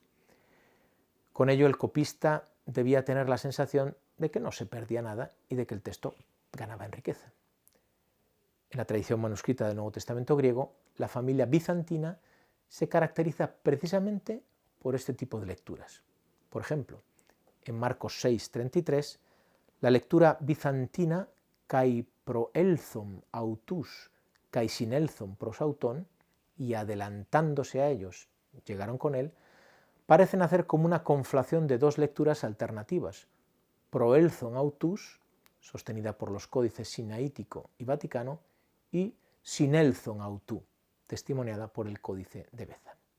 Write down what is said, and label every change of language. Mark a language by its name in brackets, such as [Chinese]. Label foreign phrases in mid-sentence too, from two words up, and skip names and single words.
[Spanish] Con ello, el copista debía tener la sensación de que no se perdía nada y de que el texto ganaba en riqueza. En la tradición manuscrita del Nuevo Testamento griego, la familia bizantina se caracteriza precisamente por este tipo de lecturas. Por ejemplo, en Marcos 6:33, la lectura bizantina [Greek] καὶ προῆλθον αὐτοὺς καὶ συνῆλθον πρὸς αὐτόν, [Spanish] y adelantándose a ellos llegaron con él, parecen hacer como una conflación de dos lecturas alternativas: [Greek] προῆλθον αὐτούς, [Spanish] sostenida por los códices sinaítico y vaticano, y [Greek] συνῆλθον αὐτῷ, [Spanish] testimoniada por el códice de Beza.